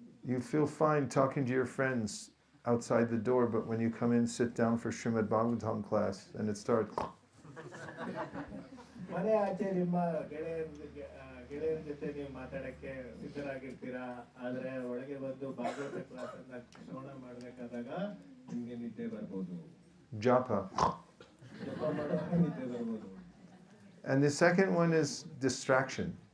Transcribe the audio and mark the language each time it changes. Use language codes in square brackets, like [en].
[en] you feel fine talking to your friends outside the door, but when you come in, sit down for Srimad Bhagavatam class, and it starts. [kn] ಮನೆ ಆಚೆ ನಿಮ್ಮ ಗೆಳೆಯರ ಜೊತೆ ನೀವು ಮಾತಾಡಕ್ಕೆ ಸಿದ್ಧರಾಗಿರ್ತೀರಾ, ಆದ್ರೆ ಒಳಗೆ ಬಂದು ಭಾಗವತ ಕ್ಲಾಸ್ ಅನ್ನ ಶ್ರವಣ ಮಾಡ್ಬೇಕಾದಾಗ ನಿಮ್ಗೆ ನಿದ್ದೆ ಬರ್ಬೋದು. [en] Japa. [kn] ಜಪ ಮಾಡುವಾಗ ನಿದ್ದೆ ಬರ್ಬೋದು. [en] And the second one is distraction.